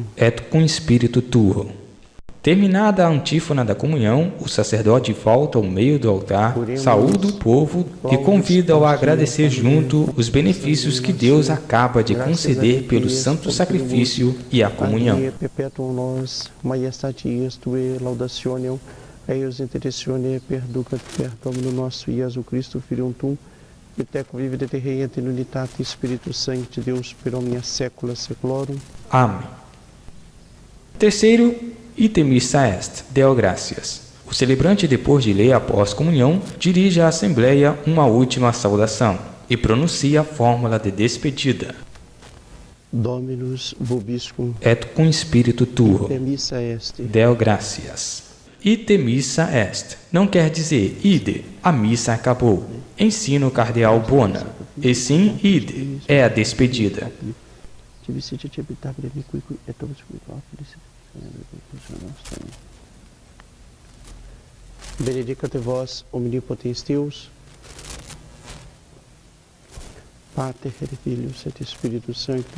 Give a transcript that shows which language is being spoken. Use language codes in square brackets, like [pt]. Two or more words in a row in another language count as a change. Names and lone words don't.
[la] et cum spiritu tuo. [pt] Terminada a antífona da comunhão, o sacerdote volta ao meio do altar, saúda o povo e convida-o a agradecer junto os benefícios que Deus acaba de conceder pelo santo sacrifício e a comunhão. [la] Perpetuum nos maiestatis tue laudationem eius intercessione perducat per Domino nosso Iesu Christo Filium tuum et teco vivere et reiet in unitate Spiritus Sancti Deus per omnia saecula saeculorum. [pt] Amém. Terceiro, [la] ite missa est, Deo gratias. [pt] O celebrante, depois de ler a pós-comunhão, dirige à Assembleia uma última saudação e pronuncia a fórmula de despedida. [la] Dominus vobiscum Et cum spiritu tuo. ite missa est. Deo gratias. Ite missa est [pt] não quer dizer ide, a missa acabou. Ensina o cardeal Bona. E sim, ide, é a despedida. [la] Benedicat vos omnipotens Deus, Pater et Filius et Spiritus Sanctus.